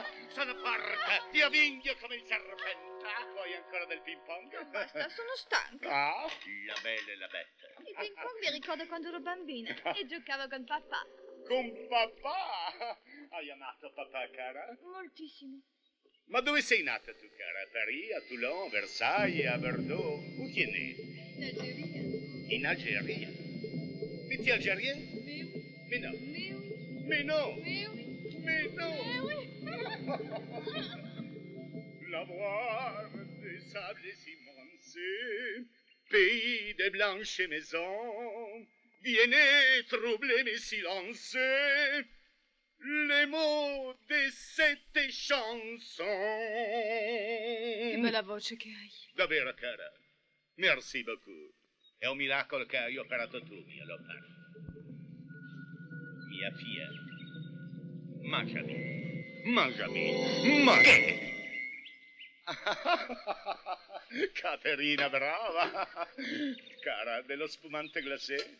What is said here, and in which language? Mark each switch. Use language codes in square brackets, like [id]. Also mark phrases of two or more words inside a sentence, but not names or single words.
[it] Sono forte, ti avvinghio come il serpente. Vuoi ancora del ping pong? Basta, sono stanca. Ah, la bella e la bella. Il ping pong mi ricorda quando ero bambina e giocavo con papà. Con papà! Hai amato papà, cara? Moltissimo. Ma dove sei nata tu, cara? A Parigi, a Toulon, a Versailles, a Bordeaux? [fr] Où tu es née? [it] In Algeria. [fr] In Algérie? Mais tu es algérien? Mais non. Mais non. Mais non. La voix des sables immenses, pays des blanches maisons, viennent troubler mes silences, les mots de cette chanson. [it] Che bella voce che hai. Davvero, cara. [fr] Merci beaucoup. [it] È un miracolo che hai operato tu, mia Leopardo. Mia figlia. Mangiami. Mangiami. Mangiami. Caterina, brava. Cara, dello spumante glacé?